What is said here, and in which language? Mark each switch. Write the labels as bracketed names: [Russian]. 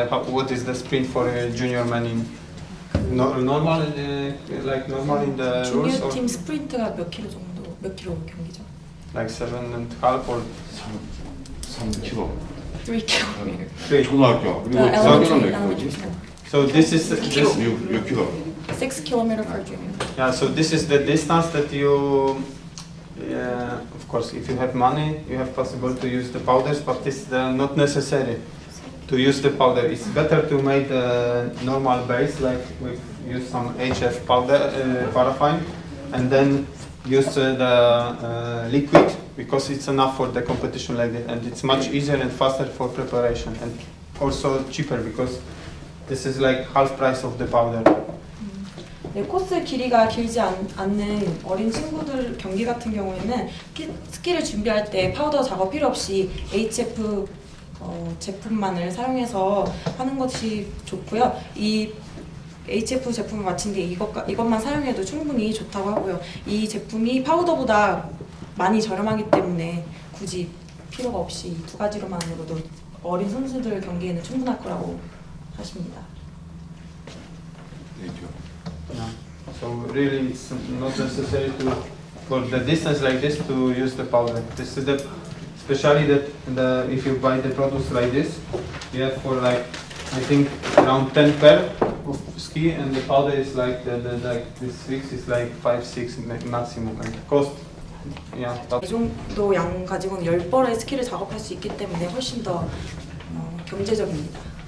[English] What is the sprint for a junior man in normal like normal in the rules? [Korean] 주니어 팀 스프린트가 몇 킬로 정도, 몇 킬로 경기죠? [English] Like 7.5 or 3km. [Korean] 3 킬로. 초등학교 그리고 [English] elementary, [Korean] 중학교는 몇 [English] elementary. [Korean] 킬로지? [English] so this is this 6km. 6 kilometer per junior. yeah. So this is the distance that you. Of course, if you have money, you have possible to use the powders, but it's not necessary to use the powder. It's better to make the normal base, like we use some HF powder, paraffin, and then use the liquid because it's enough for the competition like that, and it's much easier and faster for preparation, and also cheaper because this is like half price of the powder. [Korean] 네, 코스 길이가 길지 않는 어린 친구들 경기 같은 경우에는 스키를 준비할 때 파우더 작업 필요 없이 HF 제품만을 사용해서 하는 것이 좋고요. 이 HF 제품을 마친 뒤에 이것만 사용해도 충분히 좋다고 하고요. 이 제품이 파우더보다 많이 저렴하기 때문에 굳이 필요가 없이 이 두 가지로만으로도 어린 선수들 경기에는 충분할 거라고 하십니다. [English] Yeah. So really, it's not necessary for the distance like this to use the powder. This is especially that if you buy the products like this, you have for like I think around 10 pair of ski, and the powder is like this 6 is like 5-6 maximum and cost. Yeah. [Korean] 이 정도 양 가지고는 10벌의 스키를 작업할 수 있기 때문에 훨씬 더 경제적입니다.